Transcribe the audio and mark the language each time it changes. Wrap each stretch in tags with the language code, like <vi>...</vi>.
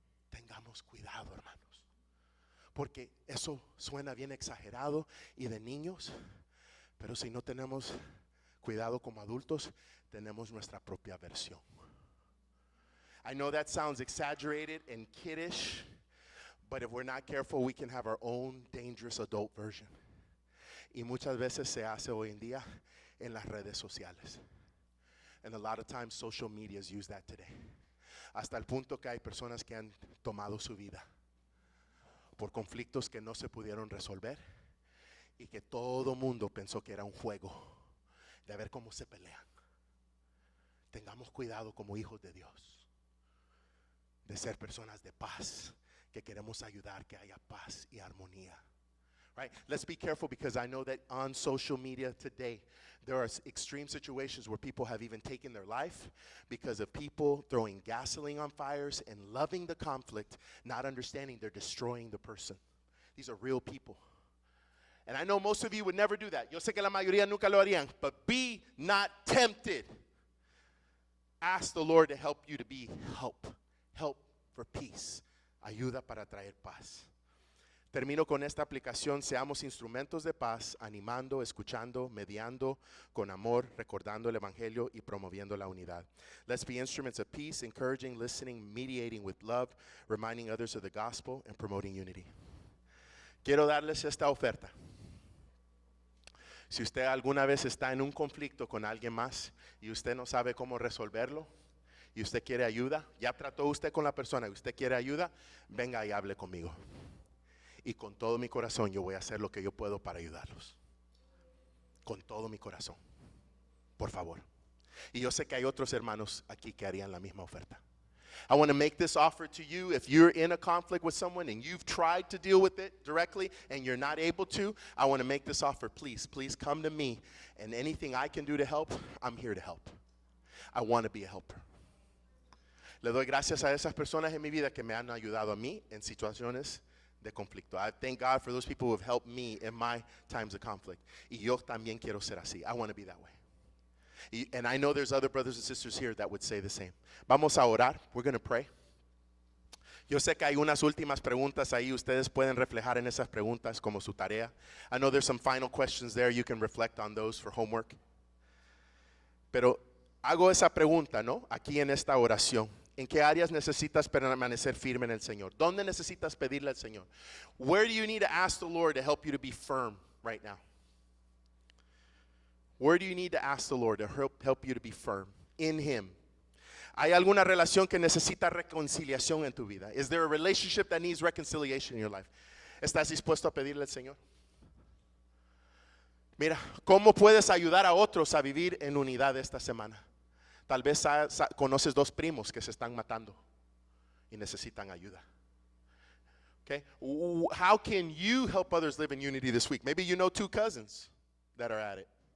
<es>Tengamos cuidado, hermanos, porque eso suena bien exagerado y de niños, pero si no tenemos cuidado como adultos, tenemos nuestra propia versión.</es> <en>I know that sounds exaggerated and kiddish, but if we're not careful, we can have our own dangerous adult version.</en> <es>Y muchas veces se hace hoy en día en las redes sociales.</es> <en>And a lot of times social medias use that today.</en> <es>Hasta el punto que hay personas que han tomado su vida por conflictos que no se pudieron resolver y que todo mundo pensó que era un juego de ver cómo se pelean. Tengamos cuidado como hijos de Dios de ser personas de paz, que queremos ayudar que haya paz y armonía.</es> <en>Right? Let's be careful, because I know that on social media today there are extreme situations where people have even taken their life because of people throwing gasoline on fires and loving the conflict, not understanding they're destroying the person. These are real people. And I know most of you would never do that.</en> <es>Yo sé que la mayoría nunca lo harían,</es> <en>but be not tempted. Ask the Lord to help you to be help for peace.</en> <es>Ayuda para traer paz. Termino con esta aplicación. Seamos instrumentos de paz, animando, escuchando, mediando con amor, recordando el evangelio y promoviendo la unidad.</es> <en>Let's be instruments of peace, encouraging, listening, mediating with love, reminding others of the gospel, and promoting unity.</en> <es>Quiero darles esta oferta. Si usted alguna vez está en un conflicto con alguien más y usted no sabe cómo resolverlo y usted quiere ayuda, ya trató usted con la persona y usted quiere ayuda, venga y hable conmigo. Y con todo mi corazón yo voy a hacer lo que yo puedo para ayudarlos. Con todo mi corazón. Por favor. Y yo sé que hay otros hermanos aquí que harían la misma oferta.</es> <en>I want to make this offer to you. If you're in a conflict with someone and you've tried to deal with it directly and you're not able to, I want to make this offer. Please come to me, and anything I can do to help, I'm here to help. I want to be a helper.</en> <es>Le doy gracias a esas personas en mi vida que me han ayudado a mí en situaciones de conflicto.</es> <en>I thank God for those people who have helped me in my times of conflict.</en> <es>Y yo también quiero ser así.</es> <en>I want to be that way. And I know there's other brothers and sisters here that would say the same.</en> <es>Vamos a orar.</es> <en>We're going to pray.</en> <es>Yo sé que hay unas últimas preguntas ahí. Ustedes pueden reflejar en esas preguntas como su tarea.</es> <en>I know there's some final questions there. You can reflect on those for homework.</en> <es>Pero hago esa pregunta, ¿no? Aquí en esta oración. ¿En qué áreas necesitas permanecer firme en el Señor? ¿Dónde necesitas pedirle al Señor?</es> <en>Where do you need to ask the Lord to help you to be firm right now? Where do you need to ask the Lord to help you to be firm in Him?</en> <es>¿Hay alguna relación que necesita reconciliación en tu vida?</es> <en>Is there a relationship that needs reconciliation in your life?</en> <es>¿Estás dispuesto a pedirle al Señor? Mira, ¿cómo puedes ayudar a otros a vivir en unidad esta semana? Tal vez conoces dos primos que se están matando y necesitan ayuda.</es> <en>Okay? How can you help others live in unity this week? Maybe you know two cousins that are at it.</en>